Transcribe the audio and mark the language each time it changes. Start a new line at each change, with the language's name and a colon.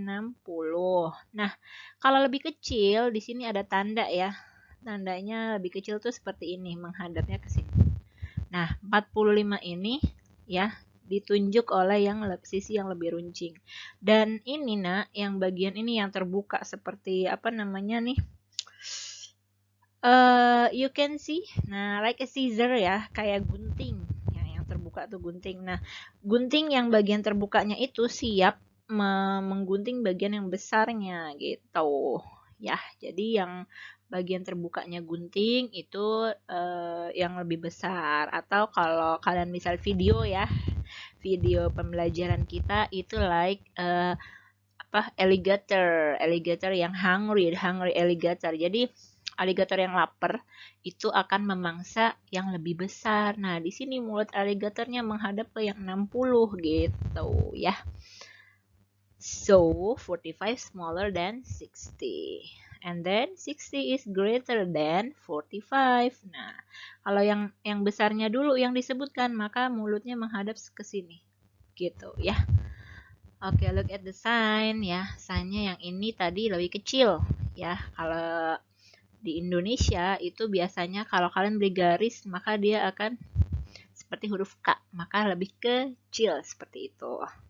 Indonesian: Nah, kalau lebih kecil di sini ada tanda ya. Tandanya lebih kecil tuh seperti ini, menghadapnya ke sini. Nah, 45 ini ya ditunjuk oleh yang sisi yang lebih runcing. Dan ini nak, yang bagian ini yang terbuka seperti apa namanya nih?
English: You can see, nah like a scissor ya,
Indonesian: kayak gunting. Terbuka tuh gunting. Nah, gunting yang bagian terbukanya itu siap menggunting bagian yang besarnya gitu. Ya, jadi yang bagian terbukanya gunting itu yang lebih besar. Atau kalau kalian misal video ya, video pembelajaran kita itu
English: like alligator
Indonesian: yang
English: hungry alligator.
Indonesian: Jadi alligator yang lapar itu akan memangsa yang lebih besar. Nah, di sini mulut alligatornya menghadap ke yang 60 gitu ya.
English: So, 45 smaller than 60. And then 60 is greater than 45.
Indonesian: Nah, kalau yang besarnya dulu yang disebutkan, maka mulutnya menghadap ke sini. Gitu ya. Oke,
English: look at the sign
Indonesian: ya. Signnya yang ini tadi lebih kecil ya. Kalau di Indonesia itu biasanya kalau kalian beri garis maka dia akan seperti huruf K, maka lebih kecil seperti itu.